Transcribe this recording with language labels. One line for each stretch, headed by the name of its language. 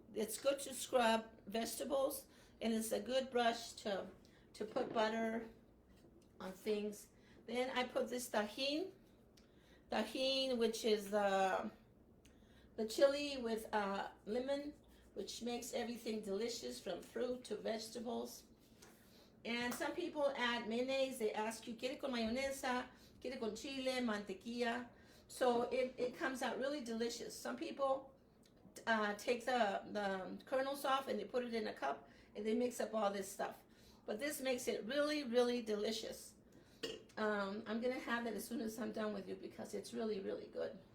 English: It's good to scrub vegetables, and it's a good brush to put butter on things. Then I put this tajin, which is the chili with lemon, which makes everything delicious from fruit to vegetables. And some people add mayonnaise. They ask you,
Spanish: ¿quiere con mayonesa? ¿Quiere con chile, mantequilla?
English: So it comes out really delicious. Some people take the kernels off and they put it in a cup and they mix up all this stuff. But this makes it really, really delicious. I'm going to have it as soon as I'm done with you because it's really, really good.